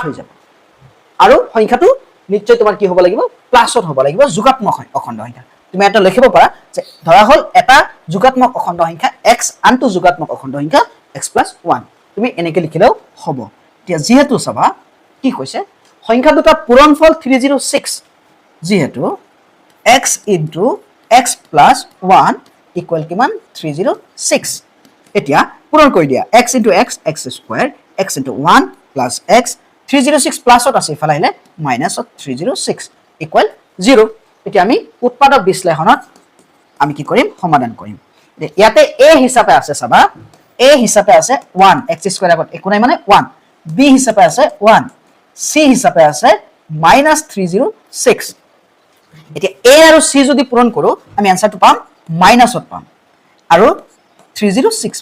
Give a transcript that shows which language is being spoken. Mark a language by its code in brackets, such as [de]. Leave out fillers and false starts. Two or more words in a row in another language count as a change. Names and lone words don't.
[as] হৈ যাব আৰু সংখ্যাটো নিশ্চয় তোমাৰ কি হ'ব লাগিব প্লাসত হ'ব লাগিব যোগাত্মক অখণ্ড সংখ্যা তুমি এটা লিখিব পাৰা যে ধৰা হল এটা যোগাত্মক অখণ্ড সংখ্যা x আনটো যোগাত্মক অখণ্ড সংখ্যা [en] x plus 1 [as] তুমি এনেকে লিখিলেও হ'ব এতিয়া যেহেতু চাবা কি কৈছে সংখ্যা দুটা পূৰণফল 306 যেহেতু [en] x into x plus 1 equal [as] কিমান 306 এতিয়া পূৰণ কৰি দিয়া [en] x into x x square x into 1 plus x 306 plus [as] ত আছে ইফালে আহিলে [en] minus of 306 equal 0 [as] এতিয়া আমি উৎপাদক বিশ্লেষণত আমি কি কৰিম সমাধান কৰিম ইয়াতে a হিচাপে আছে চাবা a হিচাপে আছে 1 [en] x square [as] আগত একো নাই মানে 1 b হিচাপে আছে 1 c হিচাপে আছে minus 306 এতিয়া a আৰু c যদি পূৰণ কৰো আমি আনসাৰটো পাম মাইনাসত পাম আৰু 306